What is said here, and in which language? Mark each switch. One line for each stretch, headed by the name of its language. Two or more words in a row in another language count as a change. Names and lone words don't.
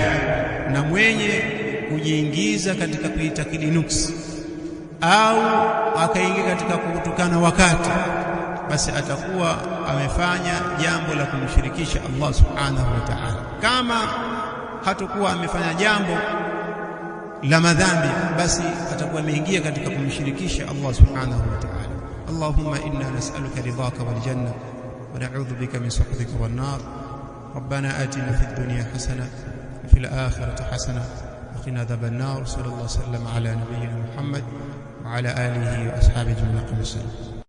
Swahili: Na mwenye kujiingiza katika kuitakidi nuksi au akaingia katika kutukana wakati, basi atakuwa amefanya jambo la kumshirikisha Allah
Arabic: سبحانه وتعالى.
Swahili: Kama hatakuwa amefanya jambo la madhambi, basi atakuwa ameingia katika kumshirikisha Allah
Arabic: سبحانه وتعالى. اللهم إنا نسألك رضاك والجنة ونعوذ بك من سخطك والنار. ربنا آتنا في الدنيا حسنة وفي الآخرة حسنة وقنا عذاب النار. صلى الله عليه وسلم على نبينا محمد وعلى آله وأصحابه أجمعين.